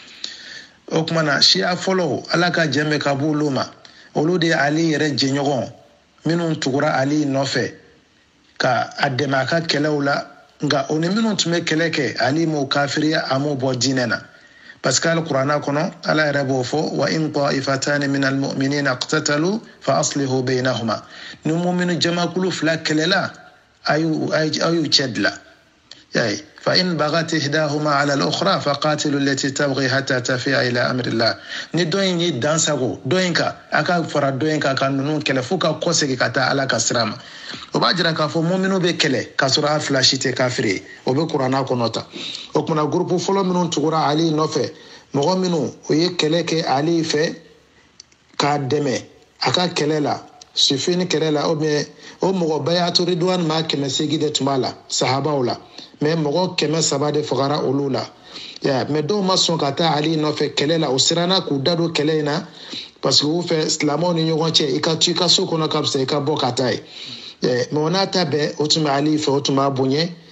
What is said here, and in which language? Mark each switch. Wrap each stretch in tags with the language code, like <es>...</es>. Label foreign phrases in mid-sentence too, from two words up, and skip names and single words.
<bm>o kuma na siya fɔlɔ Ala ka jɛn ka bɔ olu ma olu de ye Ali yɛrɛ jɛɲɔgɔn minnu tugura Ali nɔfɛ ka a dɛmɛ a ka kɛlɛw la nka o ni minnu tun bɛ kɛlɛ kɛ Ali m'o kafiriya a m'o bɔ diinɛ na</bm> <fr>parce que</fr> <bm>alikuranɛ kɔnɔ Ala yɛrɛ b'o fɔ</bm> <ar>وإن طائفتان من المؤمنين اقتتلوا فأصلحوا بينهما</ar> <bm>ni mu'minu jamakulu fila kɛlɛla a y'u cɛ dilan yaye</bm> <ar>فإن بغت إحداهما على الأخرى فقاتلوا التي تبغي حتى تفيء إلى أمر الله</ar> <bm>ni dɔ in yi dansago dɔ in kan a ka fara dɔ in kan ka ninnu kɛlɛ fo ka kɔsegin ka taa Ala ka sira ma o b'a jira k'a fɔ mu'minu bɛ kɛlɛ k'a sɔrɔ a fila si tɛ kafiri ye o bɛ kuranɛ kɔnɔ ta o kumana groupe fɔlɔ minnu tugura Ali nɔfɛ mɔgɔ minnu o ye kɛlɛ kɛ Ali fɛ k'a dɛmɛ a ka kɛlɛ la Sifini kɛlɛ la o mɔgɔ bayatu Ridwan maa 800 de tun b'a la sahabaw la mais mɔgɔ 300 de fagara olu la mais dɔw ma sɔn ka taa Ali nɔfɛ kɛlɛ la o siranna k'u da don kɛlɛ in na</bm> <fr>parce que</fr> <bm>u fɛ silamɛw ni ɲɔgɔn cɛ i ka to i ka so kɔnɔ ka fisa i ka bɔ ka taa ye mais o n'a ta bɛɛ o tun bɛ Ali fɛ o tun b'a bonya</bm>